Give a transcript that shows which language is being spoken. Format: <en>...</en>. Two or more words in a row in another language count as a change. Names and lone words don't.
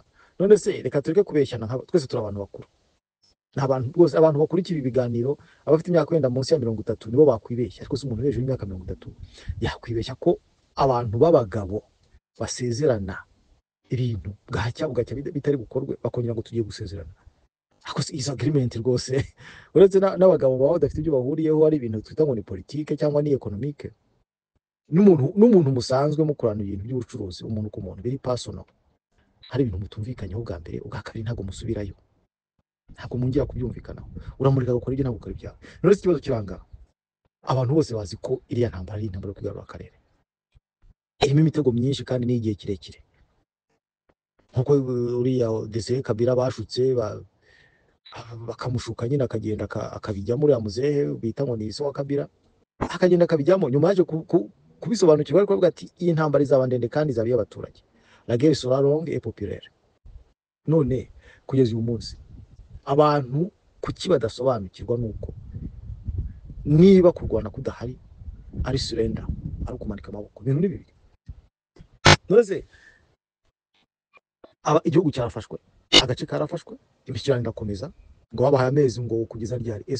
<rw>None se reka tureke kubeshyana, twese turi abantu bakuru. N'abantu rwose, abantu bakurikira ibiganiro, abafite imyaka wenda munsi ya 30 nibo bakwibeshya. Ariko se umuntu hejuru y'imyaka 30 yakwibeshya ko abantu b'abagabo basezerana ibintu bwacya bitari bukorwe bakongera ngo tugiye gusezerana? Ariko se</rw> <en>is agreement</en> <rw>rwose uretse n'abagabo baba badafite ibyo bahuriyeho, ari ibintu twita ngo ni politique cyangwa ni economique. N'umuntu musanzwe mukorana ibintu by'ubucuruzi, umuntu ku muntu, biri personal, hari ibintu mutumvikanyeho bwa mbere, ubwa kabiri ntabwo musubirayo, ntabwo mungira kubyumvikanaho, uramurika gukora ibyo ntabwo ukora ibyawe. None se ikibazo kiranga abantu bose bazi ko iriya ntambara ari intambara yo kwigarura akarere, irimo imitego myinshi kandi n'igihe kirekire. Nkuko uriya Desire Kabila bashutse bakamushuka nyine akagenda akabijyamo, uriya muzehe bita ngo ni so wa Kabila, akagenda akabijyamo. Nyuma yaje kubisobanukirwa ariko avuga ati iyi ntambara izaba ndende kandi izabiye abaturage,</rw> <fr>la guerre sera longue et populaire.</fr> <rw>None kugeza uyu munsi abantu kuki badasobanukirwa nuko niba kurwana kudahari ari surrender, ari kumanika amaboko, ibintu ni bibiri. None se igihugu cyarafashwe, agace karafashwe, imishyikirano irakomeza, ngo babahaye amezi ngo kugeza ryari?</rw>